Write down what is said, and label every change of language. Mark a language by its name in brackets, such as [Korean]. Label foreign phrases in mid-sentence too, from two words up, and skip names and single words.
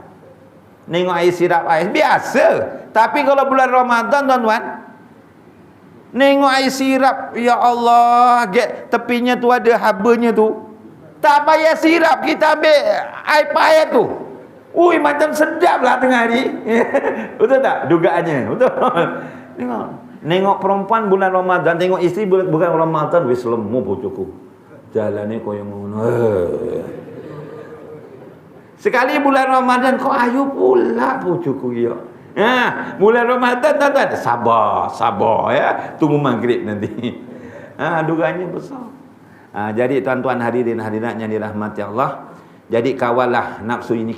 [Malay] Tengok air sirap air biasa. Tapi kalau bulan Ramadan tuan-tuan, tengok air sirap, ya Allah, tepinya tu ada habanya tu, tak payah sirap, kita ambil air payah tu. Ui, macam sedap lah tengah hari. Betul tak? Dugaannya. Betul. Tengok perempuan bulan Ramadan, tengok isteri bulan Ramadan, [Javanese] wis lemu bojoku. Jalannya kau yang ngono. Sekali bulan Ramadan kau ayu pula bojoku ya. [Malay] Bulan Ramadan tuan-tuan, sabar ya. Tunggu maghrib nanti. Dugaannya besar. Jadi tuan-tuan hadirin hadirat yang dirahmati Allah, jadi kawallah nafsu ini.